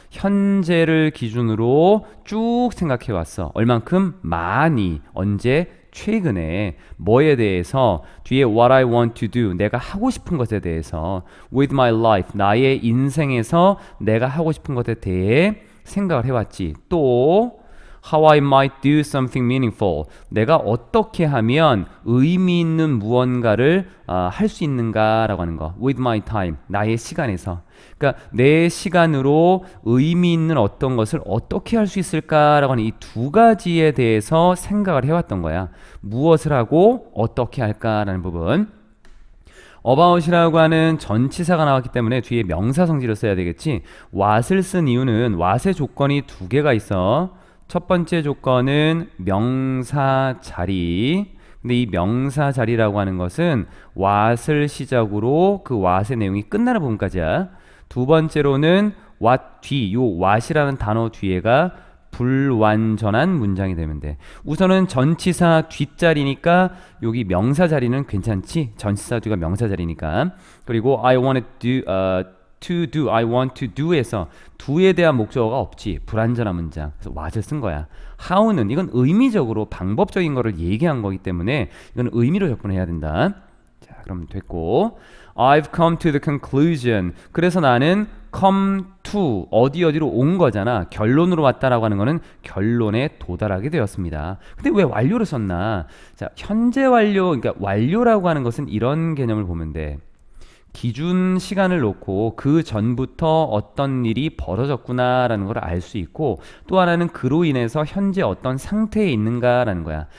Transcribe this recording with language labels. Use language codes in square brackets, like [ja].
[ko] 현재를 기준으로 쭉 생각해 왔어. 얼만큼? 많이. 언제? 최근에 뭐에 대해서 뒤에 [en] what I want to do [ko] 내가 하고 싶은 것에 대해서 [en] with my life [ko] 나의 인생에서 내가 하고 싶은 것에 대해 생각을 해왔지. 또 [en] How I might do something meaningful. [ko] 내가 어떻게 하면 의미 있는 무언가를 할 수 있는가라고 하는 거. [en] With my time. [ko] 나의 시간에서. 그러니까 내 시간으로 의미 있는 어떤 것을 어떻게 할 수 있을까라고 하는 이 두 가지에 대해서 생각을 해왔던 거야. 무엇을 하고 어떻게 할까라는 부분. about이라고 하는 전치사가 나왔기 때문에 뒤에 명사 성질을 써야 되겠지. what을 쓴 이유는 what의 조건이 두 개가 있어. 첫 번째 조건은 명사 자리. 근데 이 명사 자리라고 하는 것은 what을 시작으로 그 what의 내용이 끝나는 부분까지야. 두 번째로는 what 뒤, 요 what이라는 단어 뒤에가 불완전한 문장이 되면 돼. 우선은 전치사 뒷자리니까 여기 명사 자리는 괜찮지? 전치사 뒤가 명사 자리니까. 그리고 [en] I want to do, [ko] I want to do에서 do에 대한 목적어가 없지. 불완전한 문장. 그래서 what을 쓴 거야. how는 이건 의미적으로 방법적인 거를 얘기한 거기 때문에 이건 의미로 접근해야 된다. 자, 그럼 됐고 [en] I've come to the conclusion. [ko] 그래서 나는 come to 어디로 온 거잖아. 결론으로 왔다라고 하는 거는 결론에 도달하게 되었습니다. 근데 왜 완료를 썼나? 자, 현재 완료, 그러니까 완료라고 하는 것은 이런 개념을 보면 돼. 기준 시간을 놓고 그 전부터 어떤 일이 벌어졌구나라는 걸 알 수 있고 또 하나는 그로 인해서 현재 어떤 상태에 있는가라는 거야.